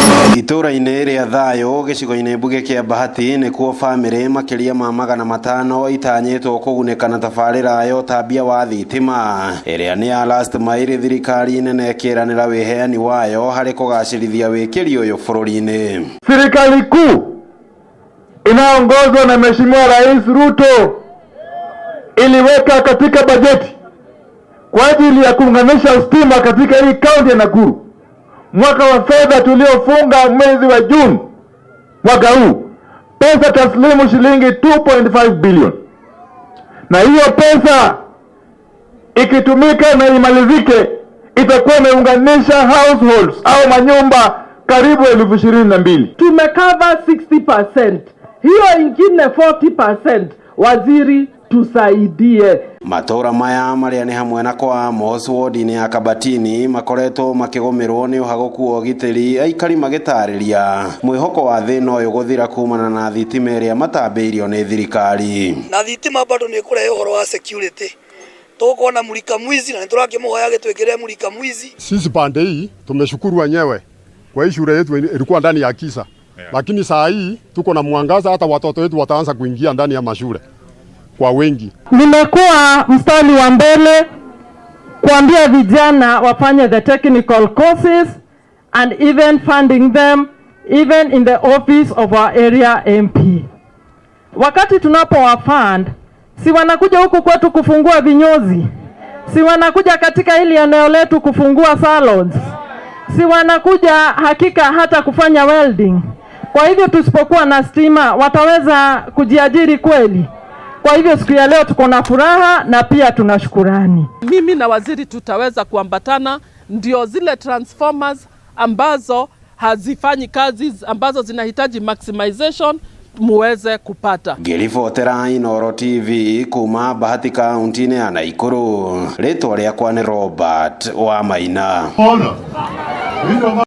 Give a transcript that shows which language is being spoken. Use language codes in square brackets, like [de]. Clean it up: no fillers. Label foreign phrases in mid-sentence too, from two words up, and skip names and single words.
[ki] Itura-inĩ rĩa Thayũ gĩcigo-inĩ mbuge kĩa Bahati nĩkuo bamĩrĩ makiria ma 500 itanyĩtwo kũgunĩka na tabarĩra ya ũtambia wa thitima ĩrĩa nĩ ya [en] last mile, [ki] thirikari nene ĩkĩranĩra wĩheani wayo harĩ kũgacĩrithia wĩkĩri ũyũ bũrũri-inĩ. [sw] Serikali kuu inaongozwa na Mheshimiwa Rais Ruto iliweka katika bajeti kwa ajili ya kuunganisha stima katika hii kaunti ya Nakuru. Mwaka wa fedha tuliofunga mwezi wa Juni mwaka huu, pesa taslimu shilingi 2.5 billion. Na hiyo pesa ikitumika na imalizike itakuwa imeunganisha households au manyumba karibu 22,000. Tumekava 60%. Hiyo ingine 40%, waziri tusaidie. [ki] Matora maya maria ni hamwe na kwa Amos ward-inĩ ya Kabatini makoretwo makĩgũmĩrwo nĩ ũhagũku wa ũgitĩri, aikari magĩtarĩria mwĩhoko wa thĩna ũyũ gũthira kumana na thitima ĩrĩa matambĩirio nĩ thirikari. Na thitima bado ni kũrehe ũhoro wa security. Tukuona [sw] mulika mwizi [ki] na nĩtũrakĩmũhoya gĩtwĩkĩre [sw] mulika mwizi. Sisi pande hii tumeshukuru wenyewe kwa hii shule yetu ilikuwa ndani ya kisa. Lakini saa hii tuko na mwangaza, hata watoto wetu wataanza kuingia ndani ya mashule kwa wengi. Nimekuwa mstari wa mbele kuambia vijana wafanye [en] the technical courses and even funding them even in the office of our area MP. [sw] Wakati tunapowafund, si wanakuja huku kwetu kufungua vinyozi, si wanakuja katika hili eneo letu kufungua salons, si wanakuja hakika hata kufanya welding. Kwa hivyo tusipokuwa na stima wataweza kujiajiri kweli? Kwa hivyo siku ya leo tuko na furaha na pia tunashukurani. Mimi na waziri tutaweza kuambatana, ndio zile transformers ambazo hazifanyi kazi, ambazo zinahitaji maximization muweze kupata. [ki] Ngĩribotera Inooro TV kuma Bahati kaunti-inĩ ya Nakuru, rĩtwa rĩakwa nĩ Robert Wamaina.